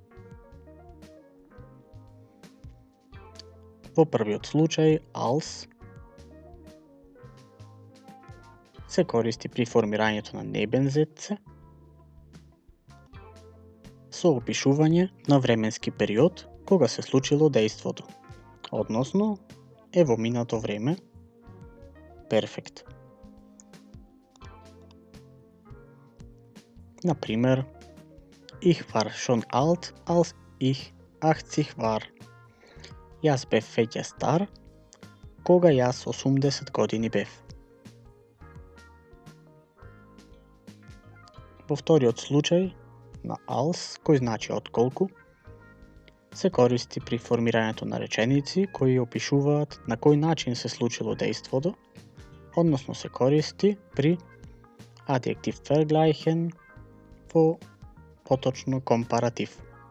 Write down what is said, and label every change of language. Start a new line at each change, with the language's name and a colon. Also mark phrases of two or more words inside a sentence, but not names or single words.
Macedonian: Во првиот случај, als се користи при формирањето на небензетце со опишување на временски период кога се случило дејството, односно е во минато време, перфект. Например,
German: ich war schon alt, als ich 80 war.
Macedonian: Јас бев веќе стар, кога јас 80 години бев. Во вториот случај, на als, кој значи отколку, се користи при формирањето на реченици кои опишуваат на кој начин се случило дејството, односно се користи при адјектив vergleichen во поточно компаратив.